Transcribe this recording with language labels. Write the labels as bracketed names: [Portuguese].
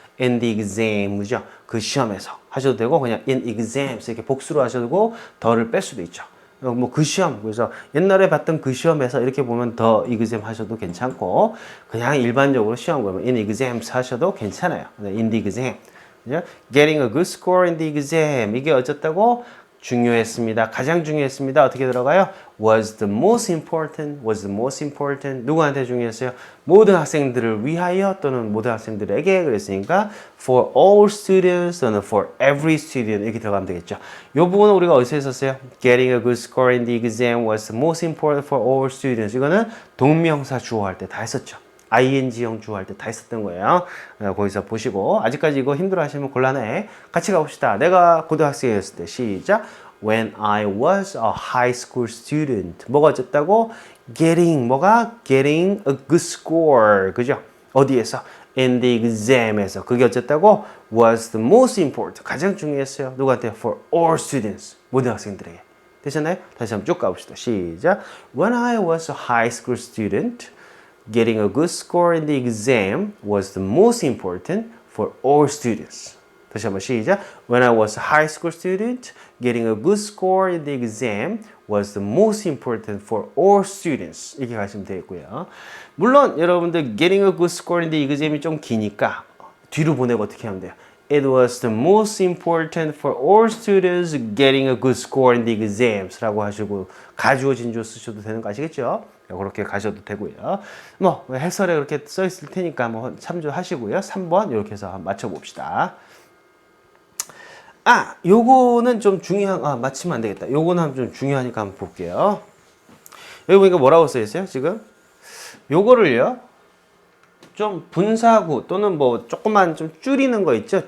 [English] In the exam. [Korean] 그죠? 그 시험에서 하셔도 되고 그냥 [English] in exams [Korean] 이렇게 복수로 하셔도 되고 더를 뺄 수도 있죠. 뭐 그 시험 그래서 옛날에 봤던 그 시험에서 이렇게 보면 더 exam 하셔도 괜찮고 그냥 일반적으로 시험 보면 [English] in exams [Korean] 하셔도 괜찮아요. [English] in the exam. [Korean] 그죠? [English] Getting a good score in the exam [Korean] 이게 어쨌다고 중요했습니다. 가장 중요했습니다. 어떻게 들어가요? [English] Was the most important. [Korean] 누구한테 중요했어요? 모든 학생들을 위하여 또는 모든 학생들에게 그랬으니까 [English] for all students [Korean] 또는 [English] for every student [Korean] 이렇게 들어가면 되겠죠. 이 부분은 우리가 어디서 했었어요? [English] Getting a good score in the exam was the most important for all students. [Korean] 이거는 동명사 주어 할 때 다 했었죠. ing형 주어 할 때 다 했었던 거예요. 거기서 보시고 아직까지 이거 힘들어 하시면 곤란해. 같이 가봅시다. 내가 고등학생이었을 때 시작. [English] When I was a high school student. [Korean] 뭐가 어쨌다고? [English] Getting a good score. [Korean] 그죠? 어디에서? [English] In the exam에서. [Korean] 그게 어쨌다고? [English] Was the most important. [Korean] 가장 중요했어요. 누구한테? [English] For all students. [Korean] 모든 학생들에게. 되셨나요? 다시 한번 쭉 가봅시다. 시작. [English] When I was a high school student. Getting a good score in the exam was the most important for all students. [Korean] 다시 한번 시작. [English] When I was a high school student, getting a good score in the exam was the most important for all students. [Korean] 이렇게 가시면 되겠고요. 물론 여러분들 [English] getting a good score in the exam [Korean] 이 좀 기니까 뒤로 보내고 어떻게 하면 돼요? [English] It was the most important for all students getting a good score in the exams [Korean] 라고 하시고 가주어 진주어 쓰셔도 되는 거 아시겠죠? 그렇게 가셔도 되고요. 뭐 해설에 그렇게 써 있을 테니까 뭐 참조하시고요. 3번 이렇게 해서 한번 맞춰봅시다. 요거는 좀 중요한, 맞히면 안 되겠다. 요거는 좀 중요하니까 한번 볼게요. 여기 보니까 뭐라고 써있어요, 지금? 요거를요, 좀 분사구 또는 뭐 조금만 좀 줄이는 거 있죠?